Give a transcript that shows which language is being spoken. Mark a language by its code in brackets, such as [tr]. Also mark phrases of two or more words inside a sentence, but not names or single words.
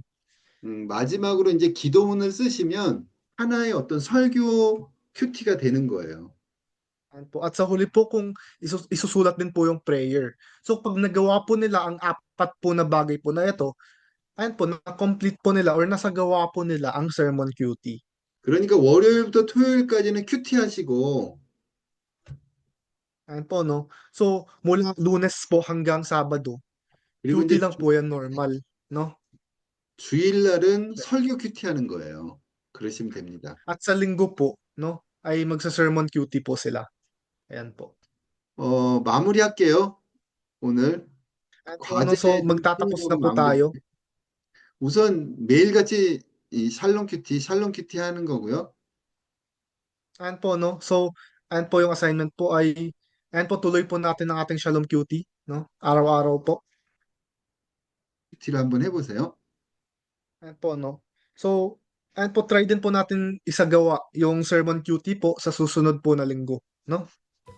[ko] 마지막으로 이제 기도문을 쓰시면 하나의 어떤 설교 큐티가 되는 거예요. [tl] Ayan po. At sa huli po, kung isusulat din po yung prayer. So, pag nagawa po nila ang apat po na bagay po na ito, ayan po, na-complete po nila or nasagawa po nila ang [en] sermon QT. [ko] 그러니까 월요일부터 토요일까지는 큐티 하시고 [tl] Ayan po, no? So, mula Lunes po hanggang Sabado, [ko] 그리고 [tl] QT [ko] 이제 [tl] lang po yan normal, no? [ko] 주일날은 설교 큐티 하는 거예요. 그러시면 됩니다. [tl] At sa linggo po, no, ay magsa-sermon QT po sila. Ayan po. [ko] 마무리할게요. 오늘 [tl] Ayan po, no, [ko] 과제 [tl] so [ko] 좀 [tl] magtatapos na [ko] 설명으로 [tl] po [ko] 마무리. [tl] tayo. [ko] 우선 매일같이 이 샬롬 큐티 하는 거고요. [tl] Ayan po, no, so ayan po yung assignment po ay, ayan po tuloy po natin ang ating Shalom QT, no, araw-araw po. [ko] 큐티를 한번 해보세요. [tl] Ayan po, no. So, ayan po, try din po natin isagawa yung [en] sermon QT [tl] po sa susunod po na linggo, no?